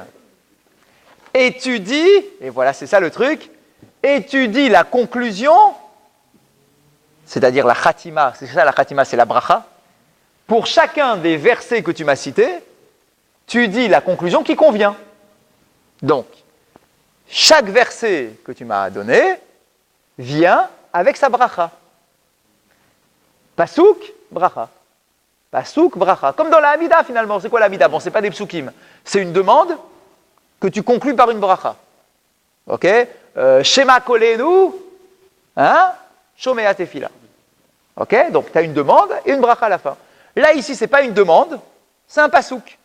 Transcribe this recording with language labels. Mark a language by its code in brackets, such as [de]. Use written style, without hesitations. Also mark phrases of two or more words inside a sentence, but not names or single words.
[fr] Étudie, et voilà, c'est ça le truc, étudie la conclusion, c'est-à-dire la khatima, c'est ça la khatima, c'est la bracha. Pour chacun des versets que tu m'as cités, tu dis la conclusion qui convient. Donc, chaque verset que tu m'as donné vient avec sa bracha. [he] פסוק, ברכה. פסוק, ברכה. [fr] Comme dans la Hamida finalement. C'est quoi la Hamida? Bon, c'est pas des psukim. C'est une demande que tu conclus par une bracha. Ok? [he] שמע קולנו, [fr] hein? [he] שומע תפילה. Ok? [fr] Donc, tu as une demande et une bracha à la fin. Là, ici, c'est pas une demande, c'est un pasuk.